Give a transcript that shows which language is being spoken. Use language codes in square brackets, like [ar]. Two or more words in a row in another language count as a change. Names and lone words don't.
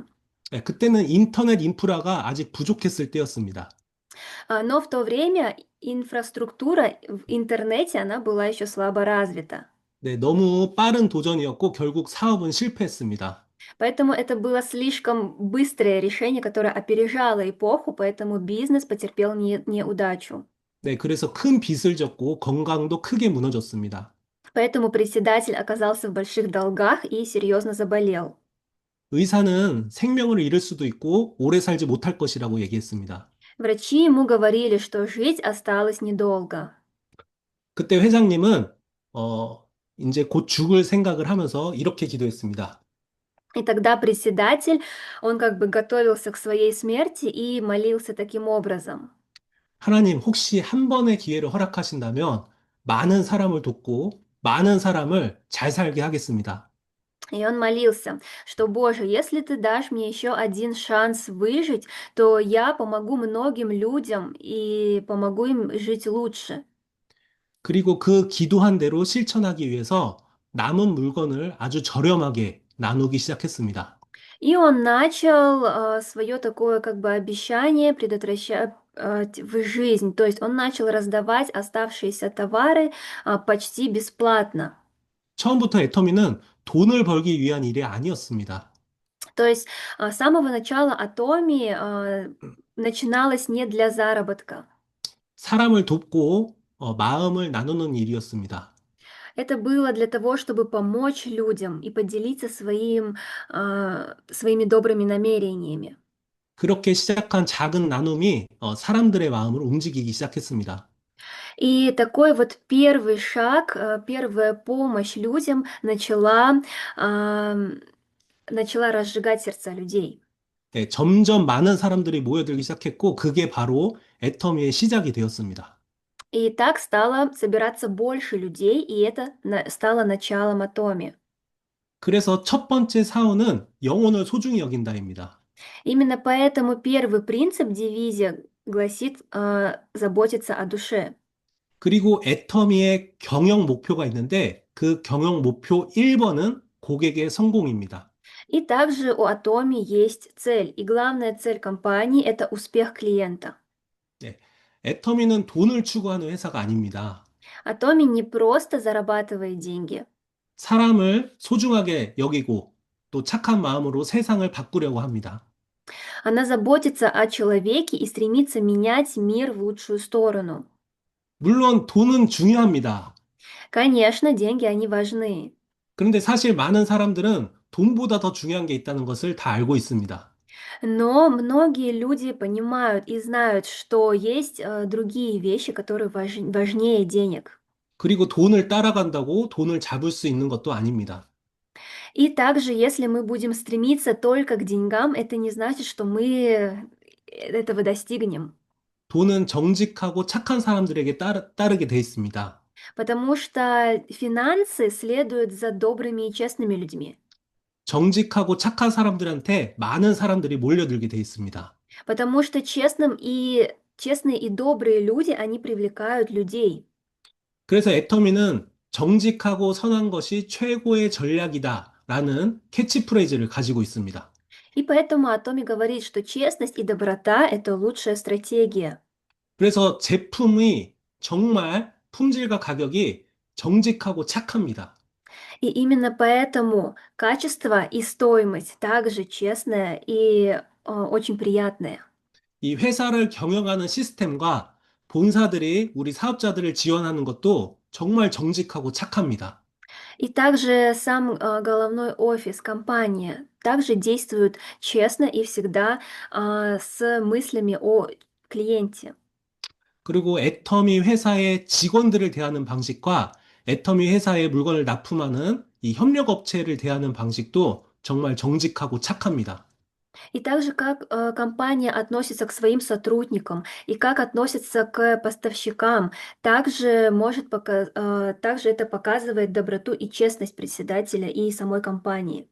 [ko] 네, 그때는 인터넷 인프라가 아직 부족했을 때였습니다. [ru] Но в то время инфраструктура в интернете, она была еще слабо развита. [ko] 네, ному 빠른 도전이었고 결국 사업은 실패했습니다. [ru] Поэтому это было слишком быстрое решение, которое опережало эпоху, поэтому бизнес потерпел неудачу. [ko] 네, 그래서 큰 빚을 졌고 건강도 크게 무너졌습니다. [ru] Поэтому председатель оказался в больших долгах и серьезно заболел. [ko] 의사는 생명을 잃을 수도 있고 오래 살지 못할 것이라고 얘기했습니다. [ru] Врачи ему говорили, что жить осталось недолго. [ko] 그때 회장님은 이제 곧 죽을 생각을 하면서 이렇게 기도했습니다. [ru] И тогда председатель, он как бы готовился к своей смерти и молился таким образом. [ko] 하나님, 혹시 한 번의 기회를 허락하신다면 많은 사람을 돕고 많은 사람을 잘 살게 하겠습니다. [ru] И он молился, что, Боже, если ты дашь мне еще один шанс выжить, то я помогу многим людям и помогу им жить лучше. [ko] 그리고 그 기도한 대로 실천하기 위해서 남은 물건을 아주 저렴하게 나누기 시작했습니다. [ru] И он начал свое такое как бы обещание предотвращать в жизнь. То есть он начал раздавать оставшиеся товары почти бесплатно. [ko] 처음부터 애터미는 돈을 벌기 위한 일이 아니었습니다. [ru] То есть с самого начала Атоми начиналось не для заработка. [ko] 사람을 돕고 마음을 나누는 일이었습니다. [ru] Это было для того, чтобы помочь людям и поделиться своими добрыми намерениями. [ko] 그렇게 시작한 작은 나눔이 사람들의 마음을 움직이기 시작했습니다. [ru] И такой вот первый шаг, первая помощь людям ам, начала разжигать сердца людей. [ko] 네, 점점 많은 사람들이 모여들기 시작했고, 그게 바로 애터미의 시작이 되었습니다. [ru] И так стало собираться больше людей, и это стало началом Атоми. [ko] 그래서 첫 번째 사원은 영혼을 소중히 여긴다입니다. [ru] Именно поэтому первый принцип, дивизия, гласит заботиться о душе. [ko] 그리고 애터미의 경영 목표가 있는데, 그 경영 목표 1번은 고객의 성공입니다. [ru] И также у Атоми есть цель, и главная цель компании– это успех клиента. [ko] 네, 애터미는 돈을 추구하는 회사가 아닙니다. [ru] Атоми не просто зарабатывает деньги. [ko] 사람을 소중하게 여기고 또 착한 마음으로 세상을 바꾸려고 합니다. [ru] Она заботится о человеке и стремится менять мир в лучшую сторону. [ko] 물론 돈은 중요합니다. [ru] Конечно, деньги, они важны. [ko] 그런데 사실 많은 사람들은 돈보다 더 중요한 게 있다는 것을 다 알고 있습니다. [ru] Но многие люди понимают и знают, что есть другие вещи, которые важнее денег. [ko] 그리고 돈을 따라간다고 돈을 잡을 수 있는 것도 아닙니다. [ru] И также, если мы будем стремиться только к деньгам, это не значит, что мы этого достигнем. [ko] 돈은 정직하고 착한 사람들에게 따르게 돼 있습니다. [ru] Потому что финансы следуют за добрыми и честными людьми. [ko] 정직하고 착한 사람들한테 많은 사람들이 몰려들게 돼 있습니다. [ru] Потому что честные и добрые люди, они привлекают людей. [ko] 그래서 애터미는 정직하고 선한 것이 최고의 전략이다라는 캐치프레이즈를 가지고 있습니다. [ru] И поэтому Атоми говорит, что честность и доброта– это лучшая стратегия. [ko] 그래서 제품이 정말 품질과 가격이 정직하고 착합니다. [ru] И именно поэтому качество и стоимость также честная и очень приятная. [ko] 이 회사를 경영하는 시스템과 본사들이 우리 사업자들을 지원하는 것도 정말 정직하고 착합니다. [ru] И также сам головной офис, компания, также действует честно и всегда с мыслями о клиенте. [ko] 그리고 애터미 회사의 직원들을 대하는 방식과 애터미 회사의 물건을 납품하는 이 협력업체를 대하는 방식도 정말 정직하고 착합니다. [ru] И также как компания относится к своим сотрудникам и как относится к поставщикам, также это показывает доброту и честность председателя и самой компании.